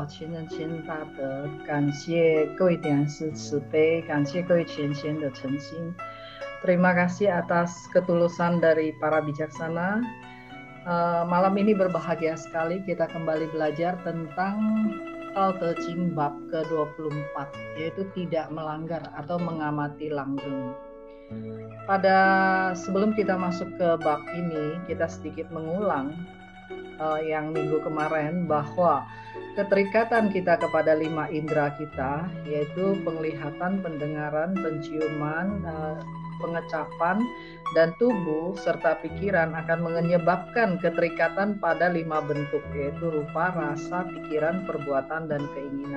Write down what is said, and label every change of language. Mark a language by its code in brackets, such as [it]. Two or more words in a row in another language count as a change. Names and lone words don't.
[zh] 情人千大德，感谢各位点师慈悲，感谢各位前贤的诚心。 [id] Terima kasih atas ketulusan dari para bijaksana. Malam ini berbahagia sekali kita kembali belajar tentang Tao Te Ching bab ke-24, yaitu tidak melanggar atau mengamati langgeng. Pada sebelum kita masuk ke bab ini, kita sedikit mengulang yang minggu kemarin, bahwa keterikatan kita kepada 5 indera kita, yaitu penglihatan, pendengaran, penciuman, pengecapan, dan tubuh serta pikiran akan menyebabkan keterikatan pada 5 bentuk, yaitu rupa, rasa, pikiran, perbuatan, dan keinginan.